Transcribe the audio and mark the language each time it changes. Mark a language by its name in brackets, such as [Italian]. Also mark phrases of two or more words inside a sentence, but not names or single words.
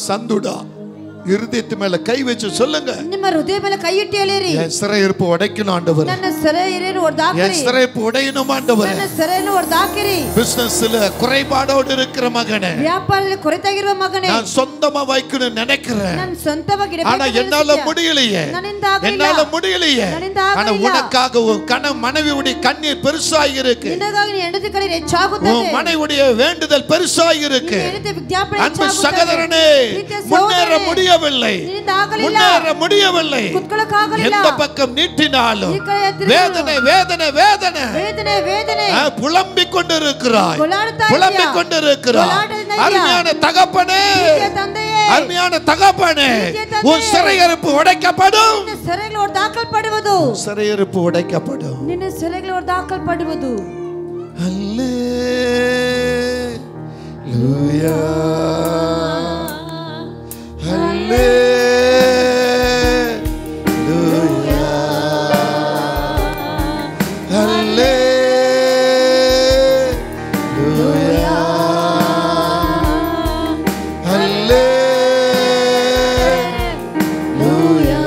[Tamil] ரேமா சந்துடா இருதயத்து மேல கை வச்சு சொல்லுங்க. [Kannada] ನಿಮ್ಮ ಹೃದಯ ಮೇಲೆ ಕೈ ಇಟ್ಟು ಹೇಳಿರಿ. [Tamil] என் சிறையிருப்பு உடைக்கணும் ஆண்டவரே. [Kannada] ನನ್ನ ಸೆರೆಯನ್ನು ಹೊರದಾಕಿರಿ. [Tamil] என் சிறையிருப்பு உடையணும் ஆண்டவரே. [Kannada] ನನ್ನ ಸೆರೆಯನ್ನು ಹೊರದಾಕಿರಿ. [Tamil] பிசினஸ்ல குறைபாடோடு இருக்கிற மகனே, [Kannada] ವ್ಯಾಪಾರದಲ್ಲಿ ಕೊರತೆಯಾಗಿರುವ ಮಗನೇ, [Tamil] நான் சொந்தமா வைக்கணும் நினைக்கிறேன். [Kannada] ನಾನು ಸ್ವಂತವಾಗಿ ಇಡಬೇಕು. [Tamil] ஆனா என்னால முடியலையே. என்னால முடியலையே. ஆனா உனக்காக உன் மனைவியுடைய கண்ணீர் பெருசாகி இருக்கு. [Kannada] ನಿನಗಾಗಿ ನಿನ್ನ ಹೆಂಡತಿ ಕಣ್ಣೀರು ಹೆಚ್ಚಾಗುತ್ತದೆ. [Tamil] உன் மனைவியுடைய வேண்டுதல் பெருசாகி இருக்கு. [Kannada] ನಿನ್ನ ಹೆಂಡತಿ ವಿಜ್ಞಾಪನೆ [Tamil] அன்பு [Kannada] ಹೆಚ್ಚಾಗುತ್ತದೆ. [Tamil] சகோதரனே, முன்னேற முடியவில்லை. முன்னேற முடியவில்லை. எந்த பக்கம் நீட்டினாலும் வேதனை வேதனை வேதனை வேதனை வேதனை புலம்பிக் கொண்டிருக்கிறாய். புலம்பிக் கொண்டிருக்கிறாய். அருமையான தகப்பனே, அருமையான தகப்பனே, உன் சிறையிருப்பு உடைக்கப்படும். [Kannada] ಸೆರೆಗಳು ಹೊರದಾಕಲ್ಪಡುವುದು. [Tamil] சிறையிருப்பு உடைக்கப்படும். [Kannada] ನಿನ್ನ ಸೆರೆಗಳು ಹೊರದಾಕಲ್ಪಡುವುದು. [Tamil] ஹல்லேலூயா, ஹல்லேலூயா, ஹல்லேலூயா, ஹல்லேலூயா.